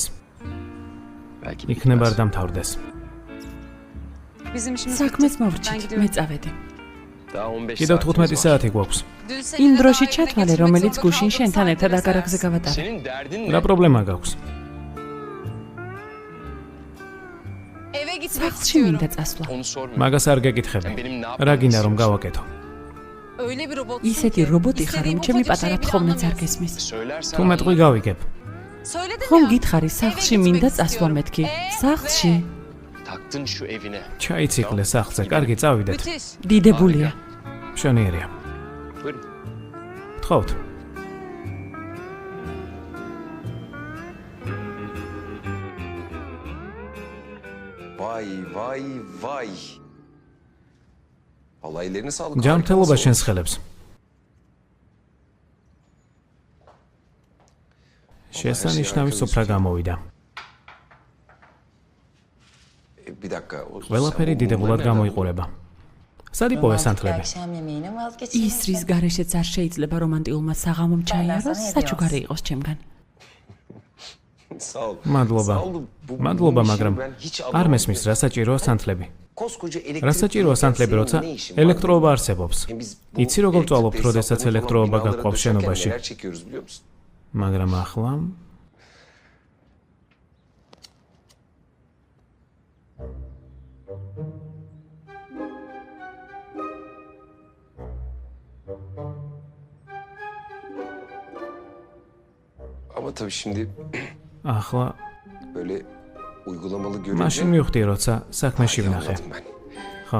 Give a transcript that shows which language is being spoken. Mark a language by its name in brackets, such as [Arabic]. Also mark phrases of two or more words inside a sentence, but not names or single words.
[Georgian] იქნებ არ დამთავრდეს. [Turkish] Bizim işimiz [Georgian] საქმეს [Turkish] bitti. Ben [Georgian] მოვრჩით, [Turkish] gidiyorum. [Georgian] მე წავედი. კიდევ 15 საათი გვაქვს. [Turkish] Dün [Georgian] იმ [Turkish] seninle [Georgian] დროში [Turkish] daha [Georgian] ჩათვალე, [Turkish] evine [Georgian] რომელიც [Turkish] gitmek [Georgian] გუშინ [Turkish] zorunda [Georgian] შენთან [Turkish] kaldım, [Georgian] ერთად [Turkish] saygı [Georgian] აგარაკზე [Turkish] meselesi. [Georgian] გავატარე. [Turkish] Senin derdin [Georgian] რა [Turkish] ne? [Georgian] პრობლემა გაქვს? [Turkish] Eve gitmek [Georgian] სახლში [Turkish] istiyorum. [Georgian] მინდა წასვლა. [Turkish] Onu sorma. [Georgian] მაგას არ გეკითხები. [Turkish] Benim ne [Georgian] რა [Turkish] yapmamı [Georgian] გინდა რომ [Turkish] istiyorsun? [Georgian] გავაკეთო? [Turkish] Öyle bir robot. [Georgian] ისეთი რობოტი ხარ, რომ ჩემი პატარა თხოვნაც არ გესმის. [Turkish] Söylersen [Georgian] თუ მეტყვი გავიგებ. [Turkish] Söyledim [Georgian] ხომ [Turkish] ya. [Georgian] გითხარი, სახლში [Turkish] Eve [Georgian] მინდა [Turkish] gitmek [Georgian] წასვლა [Turkish] istiyorum. [Georgian] მეთქი? სახლში? [Turkish] taktın şu evine. [Georgian] ჩაიციკლე სახლზე, კარგი წავიდეთ. [Turkish] Müthiş. [Georgian] დიდებულია. მშვენიერია. [Turkish] Buyurun. [Georgian] გთხოვთ. [Turkish] Vay vay vay. Vallahi ellerine sağlık. [Georgian] ჯანმრთელობა [Turkish] harika [Georgian] შენს ხელებს. შესანიშნავი სუფრა გამოვიდა. [Turkish] Bir dakika. [Georgian] ყველაფერი დიდებულად გამოიყურება. სად იპოვე სანთლები? ის რის გარეშეც არ შეიძლება რომანტიულმა საღამომ ჩაიაროს, საჩუქარი იყოს ჩემგან. [Turkish] Sağ ol. [Georgian] მადლობა. [Turkish] Sağ ol. Bu- [Georgian] მადლობა, [Turkish] bu [Georgian] მაგრამ [Turkish] işi ben hiç [Georgian] არ [Turkish] anlamadım. [Georgian] მესმის რა საჭიროა სანთლები. [Turkish] Koskoca elektrik [Georgian] რა საჭიროა სანთლები, როცა [Turkish] ne işin var? [Georgian] ელექტროობა არსებობს. [Turkish] Hem biz bu [Georgian] იცი როგორ [Turkish] elektrik [Georgian] წვალობთ, როდესაც [Turkish] tesisatlarını [Georgian] ელექტროობა [Turkish] falan binalara [Georgian] გაქვავს [Turkish] döşerken [Georgian] შენობაში. [Turkish] neler çekiyoruz biliyor musun? [Georgian] მაგრამ ახლა [Turkish] Ama tabii şimdi [Georgian] ახლა [Turkish] böyle uygulamalı görünce [Georgian] მაშინ მივხვდი, როცა საქმეში ვნახე. [Turkish] anladım ben. [Georgian] ხო,